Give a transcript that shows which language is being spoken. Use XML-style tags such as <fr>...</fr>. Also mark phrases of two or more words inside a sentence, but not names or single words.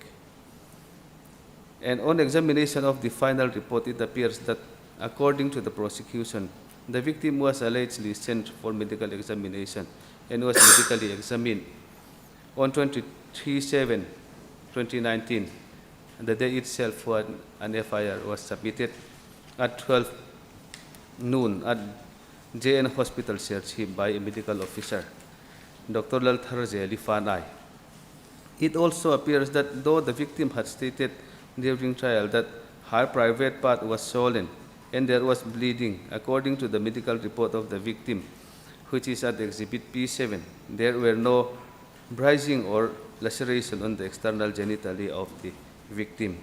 <en>And on examination of the final report, it appears that, according to the prosecution, the victim was allegedly sent for medical examination and was medically examined on 23/7/2019, the day itself when an FIR was submitted at 12 noon at JN Hospital Sheriff by a medical officer, Dr. Lalthar Zeli Fanai. It also appears that though the victim had stated during trial that her private part was swollen and there was bleeding, according to the medical report of the victim, which is at Exhibit P7, there were no bruising or laceration on the external genitalia of the victim.</en>